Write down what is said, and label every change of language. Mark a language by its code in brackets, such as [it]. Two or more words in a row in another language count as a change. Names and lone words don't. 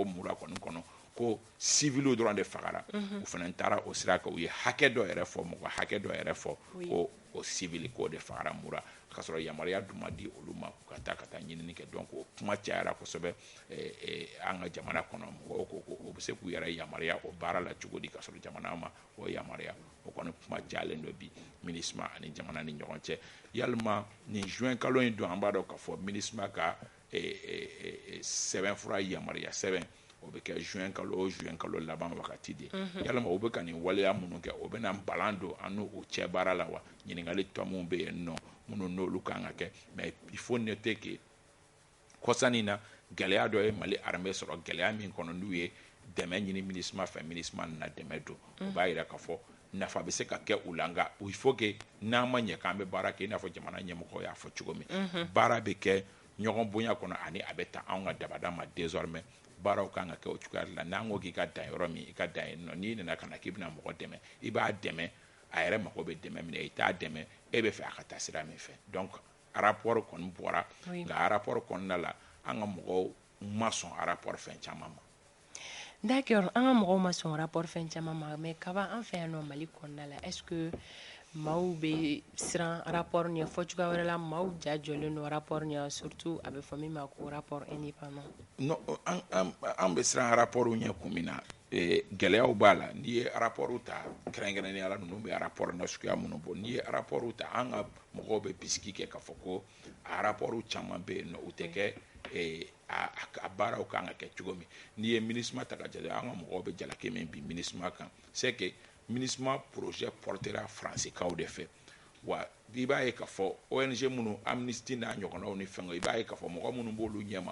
[bm] Mura kɔni kɔnɔ ko civiliw dɔrɔn de fagara u fana taara o sira kan u ye hakɛ dɔ yɛrɛ fɔ mɔgɔ hakɛ dɔ yɛrɛ fɔ ko o civil k'o de fagara Mura ka sɔrɔ yamaruya dun ma di olu ma ka taa ɲinini kɛ donc o kuma cayara kosɛbɛ an ka jamana kɔnɔ mɔgɔw ko o bɛ se k'u yɛrɛ yamaruya o baara la cogo di ka sɔrɔ jamana ma o yamaruya o kɔni kuma cayalen dɔ bi MINUSMA ani jamana ni ɲɔgɔn cɛ yalima nin juin kalo in don an b'a dɔn k'a fɔ MINUSMA ka sɛbɛnfura yamaruya sɛbɛn o bɛ kɛ juin kalo laban wagati de yalima o bɛ ka nin waleya minnu kɛ o bɛ na balan don an n'u cɛ baara la wa ɲininkali tɔ minnu bɛ yen nɔ minnu n'olu kan ka kɛ [fr] mais il faut noter que [bm] kɔsannin na gɛlɛya dɔ ye Mali armée sɔrɔ gɛlɛya min kɔnɔ n'u ye dɛmɛ ɲini MINUSMA fɛ MINUSMA nana dɛmɛ don o b'a yira k'a fɔ nafa bɛ se ka kɛ u la nka [fr] il faut que [bm] n'an ma ɲɛ k'an bɛ baara kɛ i n'a fɔ jamana ɲɛmɔgɔw y'a fɔ cogo min baara bɛ kɛ ɲɔgɔn bonya kɔnɔ ani a bɛ ta anw ka dabada ma désormais baaraw kan ka kɛ o cogoya de la n'an ko k'i ka dan yɔrɔ min i ka dan yen nɔ n'i nana ka na k'i bɛna mɔgɔ dɛmɛ i b'a dɛmɛ a yɛrɛ mago bɛ dɛmɛ min na i t'a dɛmɛ e bɛ fɛ a ka taa sira min fɛ donc rapport kɔni bɔra nka rapport kɔnɔna la an ka mɔgɔw ma sɔn rapport fɛn caman ma. D'accord, an ka mɔgɔw ma sɔn rapport fɛn caman ma mais kaba an fɛ yan nɔ Mali kɔnɔna la [fr] est-ce que [bm] maaw bɛ siran rapport ɲɛ fɔ cogoya wɛrɛ la maaw ja jɔlen don rapport ɲɛ surtout a bɛ fɔ min ma ko [fr] rapport indépendant. [bm] Non an bɛ siran rapport ɲɛ kun min na gɛlɛyaw b'a la n'i ye rapport ta kɛrɛnkɛrɛnnenya la ninnu bɛ rapport nasuguya minnu bɔ n'i ye rapport ta an ka mɔgɔw bɛ bisigi kɛ k'a fɔ ko a rapport caman bɛ yen nɔ u tɛ kɛ a baaraw kan ka kɛ cogo min n'i ye MINUSMA ta ka jate an ka mɔgɔw bɛ jalaki min bi MINUSMA kan [fr] c'est que MINUSMA projet portera [bm] faransikanw de fɛ wa i b'a ye k'a fɔ ONG minnu Amnesty n'a ɲɔgɔnnaw ni fɛnw i b'a ye k'a fɔ mɔgɔ minnu b'olu ɲɛma